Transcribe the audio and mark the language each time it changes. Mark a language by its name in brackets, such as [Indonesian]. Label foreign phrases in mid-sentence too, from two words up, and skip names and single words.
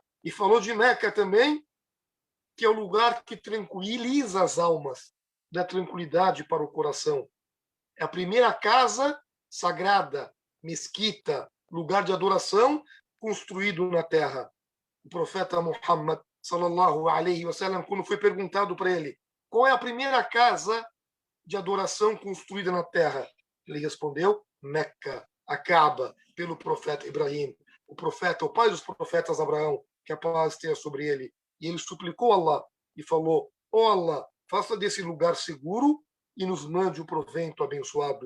[Portuguese] E falou de Meca também, que é o lugar que tranquiliza as almas, dá tranquilidade para o coração. É a primeira casa sagrada, mesquita, lugar de adoração construído na terra. O profeta Muhammad, [Arabic] صلى الله عليه وسلم, [Portuguese] quando foi perguntado para ele qual é a primeira casa de adoração construída na terra, ele respondeu: Meca, a Kaaba, pelo profeta Ibrahim, o profeta, o pai dos profetas Abraão, que a paz esteja sobre ele. E ele suplicou a Allah e falou: ó Allah, faça desse lugar seguro e nos mande o provento abençoado.